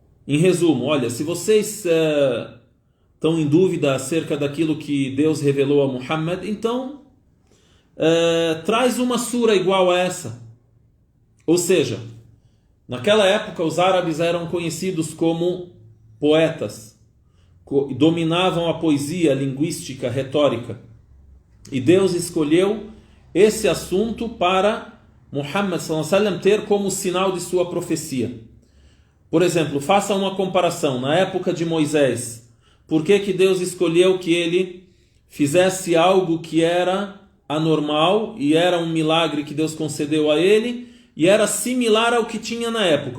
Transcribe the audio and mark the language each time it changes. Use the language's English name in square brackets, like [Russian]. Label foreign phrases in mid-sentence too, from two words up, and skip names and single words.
[Portuguese] Em resumo, olha, se vocês estão em dúvida acerca daquilo que Deus revelou a Muhammad, então traz uma sura igual a essa. Ou seja, naquela época os árabes eram conhecidos como poetas, dominavam a poesia, a linguística, a retórica. E Deus escolheu esse assunto para Muhammad [Arabic] صلى الله عليه وسلم [Portuguese] ter como sinal de sua profecia. Por exemplo, faça uma comparação. Na época de Moisés, por que Deus escolheu que ele fizesse algo que era anormal e era um milagre que Deus concedeu a ele e era similar ao que tinha na época?